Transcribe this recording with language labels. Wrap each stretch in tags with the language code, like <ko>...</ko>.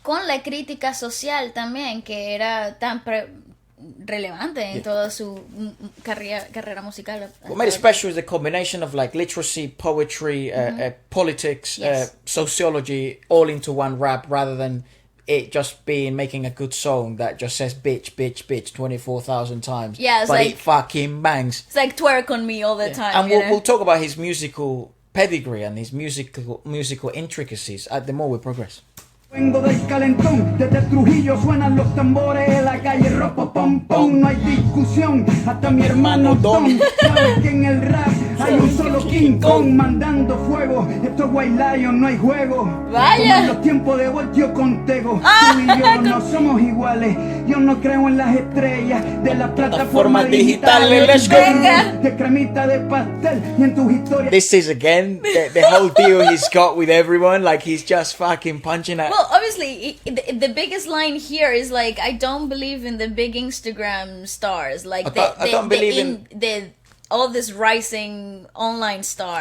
<es>Con la crítica social también, que era tan relevante en toda su carrera musical.</es> <en>What made it special is the combination of like literacy, poetry, politics, sociology, all into one rap, rather than it just making a good song that just says bitch, bitch, bitch 24,000 times. Yeah, but it fucking bangs. It's like twerk on me all the time. And we'll talk about his musical pedigree and his musical intricacies the more we progress.</en> <es>Vengo del calentón, desde Trujillo suenan los tambores en la calle ropa pom pom, no hay discusión, hasta mi hermano Don sabe que en el rap hay un solo King Kong mandando fuego, esto es White Lion, no hay juego. Vaya. Como en los tiempos de Voltio Contego, tú y yo no somos iguales, yo no creo en las estrellas de la plataforma digital, de cremita de pastel y en tus historias.</es> <en>This is again the whole deal he's got with everyone, like he's just fucking punching at. Well, obviously, the biggest line here is like, I don't believe in the big Instagram stars, like I don't believe in all this rising online stars.</en>